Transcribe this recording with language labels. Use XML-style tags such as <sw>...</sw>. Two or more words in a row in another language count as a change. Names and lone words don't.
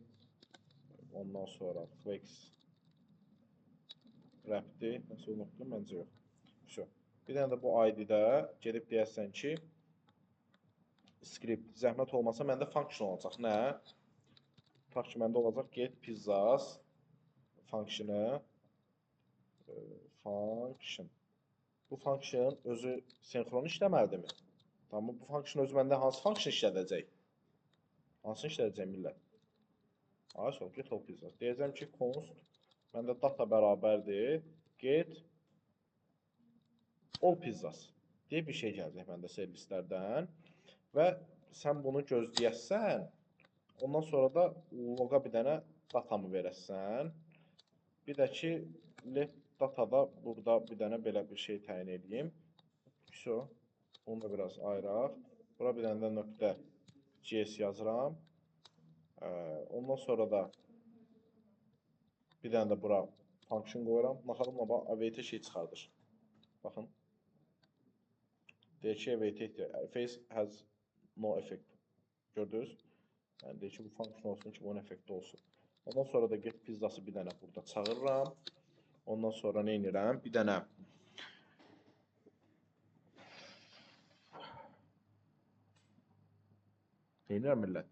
<az>Ondan sonra</az> <en>flex wrap'dir.</en> <az>Nəsə unutdum, məncə yox. Bir dənə də bu ID-də gedib deyərsən ki, script, zəhmət olmasa məndə function olacaq. Nə? Tutaq ki, məndə olacaq</az> <en>get pizzas</en> <az>functionu function. Bu function özü senkron işləməlidirmi? Tamam, bu function özü məndə hansı function işlədəcək? Hansını işlədəcək millət? Ayşə,</az> <en>get all pizzas.</en> <az>Deyəcəm ki, const məndə data bərabərdir.</az> <en>Get all pizzas.</en> <az>deyə bir şey gələcək məndə servislərdən və sən bunu gözləyəsən, ondan sonra da loqa bir dənə datamı verəsən. Bir də ki, let datada burada bir dənə belə bir şey təyin edeyim. Vso, onu da biraz ayıraq. Bura bir dənə də nöqtə JS yazıram. Ondan sonra da bir dənə də bura function qoyuram. Baxalım, await şey çıxardır. Baxın. Deyir ki,</az> <en>await face has no effect.</en> <az>Gördünüz? Yəni deyir ki, bu function olsun ki, bunun effekti olsun. Ondan sonra da</az> <en>get pizzası</en> <az>bir dənə burada çağırıram. Ondan sonra nə edirəm? Bir dənə nə edirəm millət?</az>